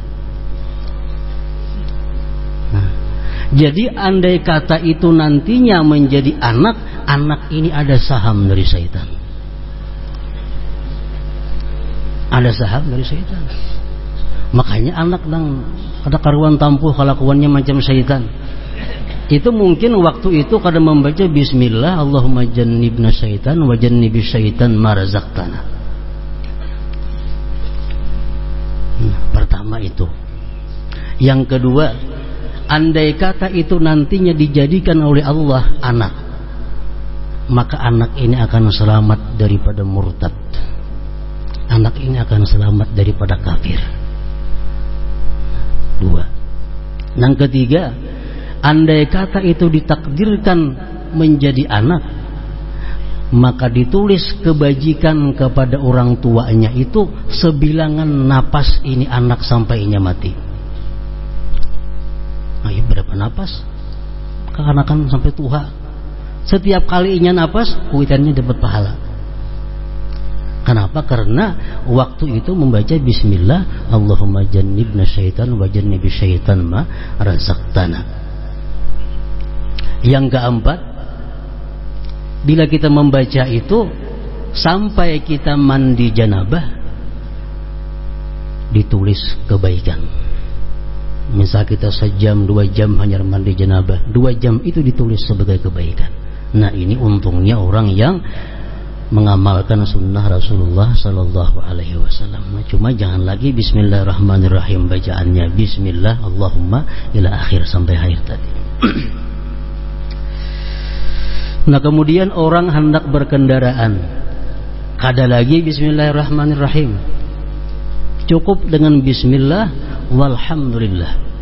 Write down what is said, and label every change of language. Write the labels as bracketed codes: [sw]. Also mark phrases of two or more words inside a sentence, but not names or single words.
[id] Nah, jadi andai kata itu nantinya menjadi anak, anak ini ada saham dari syaitan. Ada saham dari syaitan. [bjn] Makanya anak yang ada karuan tampuh kelakuannya macam syaitan. [id] Itu mungkin waktu itu kada membaca bismillah, [ar] اللهم جنبنا الشيطان وجنب الشيطان ما رزقتنا. [id] Pertama itu. Yang kedua, andai kata itu nantinya dijadikan oleh Allah anak, maka anak ini akan selamat daripada murtad. Anak ini akan selamat daripada kafir. Dua. Yang ketiga, andai kata itu ditakdirkan menjadi anak, maka ditulis kebajikan kepada orang tuanya itu sebilangan napas ini anak sampai ini mati. Ayo berapa napas? Kekanakan sampai tua. [bjn] Setiap kali inya napas, kuitannya dapat pahala. [id] Kenapa? Karena waktu itu membaca bismillah, [ar] اللهم جنبنا الشيطان وجنب الشيطان ما رزقتنا. [id] Yang keempat, bila kita membaca itu sampai kita mandi janabah, ditulis kebaikan. Misal kita sejam, 2 jam hanya mandi janabah, 2 jam itu ditulis sebagai kebaikan. Nah, ini untungnya orang yang mengamalkan sunnah Rasulullah [ar] صلى الله عليه وسلم. [id] Nah, cuma jangan lagi Bismillahirrahmanirrahim bacaannya, [ar] بسم الله اللهم إلى آخر [id] sampai akhir tadi. Nah, kemudian orang hendak berkendaraan, kada lagi Bismillahirrahmanirrahim, cukup dengan [ar] بسم الله والحمد لله.